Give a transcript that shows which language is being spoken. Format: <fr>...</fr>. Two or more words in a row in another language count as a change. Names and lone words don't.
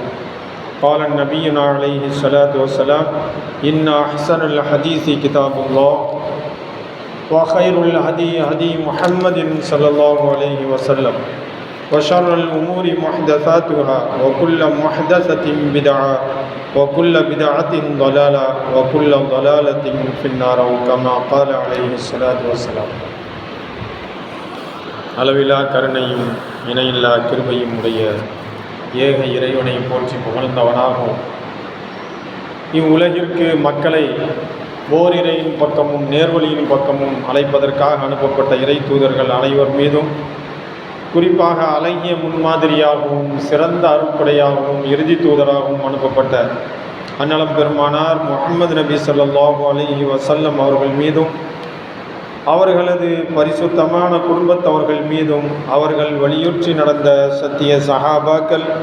<ar>قال نبينا عليه الصلاة والسلام: إن أحسن الحديث كتاب الله وخير الهدي هدي محمد صلى الله عليه وسلم وشر الأمور محدثاتها وكل محدثة بدعة وكل بدعة ضلالة وكل ضلالة في النار كما قال عليه الصلاة والسلام.</ar> <ta>அளவிலா கருணையும் இணையில்லா கிருபையும் உடைய ஏக இறைவனை போற்றி புகழ்ந்தவனாகும். இவ்வுலகிற்கு மக்களை ஓரிரையின் பக்கமும் நேர்வழியின் பக்கமும் அழைப்பதற்காக அனுப்பப்பட்ட இறை தூதர்கள் அனைவர் மீதும், குறிப்பாக அழகிய முன்மாதிரியாகவும் சிறந்த அருட்படையாகவும் இறுதி தூதராகவும் அனுப்பப்பட்ட அன்னலம் பெருமானார் முஹம்மது நபி</ta> <ar>صلى الله عليه وسلم</ar> <ta>அவர்கள் மீதும், அவர்களது பரிசுத்தமான குடும்பத்தவர்கள் மீதும், அவர்கள் வலியுற்றி நடந்த சத்திய சஹாபாக்கள்,</ta>